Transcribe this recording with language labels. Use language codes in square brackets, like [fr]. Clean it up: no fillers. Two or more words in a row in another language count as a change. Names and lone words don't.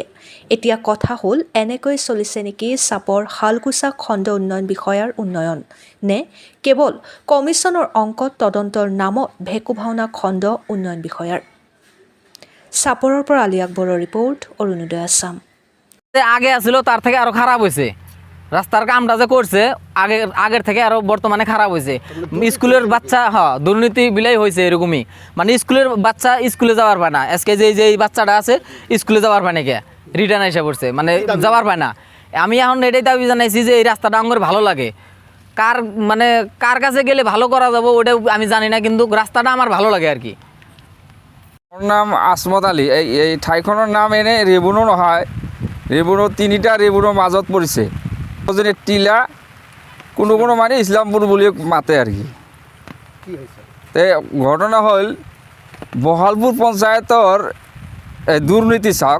[as] এতিয়া কথা হ'ল এনেকৈ চলিছে নেকি চাপৰ হালকুচা খণ্ড উন্নয়ন বিষয়াৰ উন্নয়ন, নে কেৱল কমিছনৰ অংকত তদন্তৰ নামত ভেকু ভাওনা খণ্ড উন্নয়ন বিষয়াৰ? চাপৰৰ পৰা আলী আকবৰৰ ৰিপৰ্ট, অৰুণোদয় আছাম। [bn] আগে আছিল তার থেকে আরো খারাপ হয়েছে। রাস্তার কামটা যে করছে আগের থেকে আরো বর্তমানে খারাপ হয়েছে। স্কুলের বাচ্চা দুর্নীতি বিলাই হয়েছে এরকমই, মানে স্কুলের বাচ্চা স্কুলে যাওয়ার পায় না। আজকে যে বাচ্চাটা আছে স্কুলে যাওয়ার পায় না, কে রিটার্ন এসে পড়ছে, মানে যাওয়ার পায় না। আমি এখন এটাই দাবি জানাইছি যে এই রাস্তাটা আমার ভালো লাগে। কার কাছে গেলে ভালো করা যাবো ওটা আমি জানি না, কিন্তু রাস্তাটা আমার ভালো লাগে আর কি। [as] মোৰ নাম আসমত আলী। এই ঠাইখনৰ নাম এনে ৰেবুনো নহয়, ৰেবুনো তিনিটা ৰেবুনৰ মাজত পৰিছে। টিলা কোনো মানে ইছলামপুৰ বুলি মাতে আৰু কি। ঘটনা হ'ল বহালপুৰ পঞ্চায়তৰ দুৰ্নীতি চাওক।